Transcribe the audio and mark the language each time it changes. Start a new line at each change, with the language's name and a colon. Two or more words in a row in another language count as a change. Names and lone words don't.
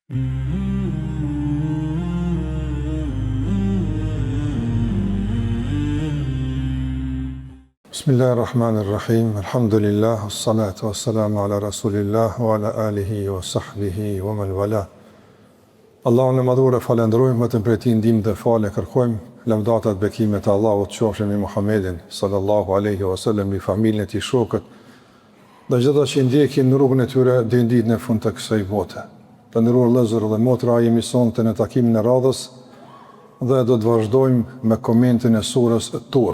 Arabic: بسم الله الرحمن الرحيم. الحمد لله، والصلاة والسلام على رسول الله وعلى آله وصحبه ومن والاه.
Albanian: Allahun e madhur e falenderojmë, vetëm prej tij ndihmë dhe falë kërkojmë. Lavdata dhe bekimet e Allahut qofshin me Muhammedin
Arabic: صلى الله عليه وسلم,
Albanian: me familjen e tij, shokët dhe çdo që ndjekin në rrugën e tyre deri në ditën e fundit të kësaj bote. Të nderuar vëllezër dhe motra, jemi sonte në takimin e radhës dhe do të vazhdojmë me komentin e surës Tur.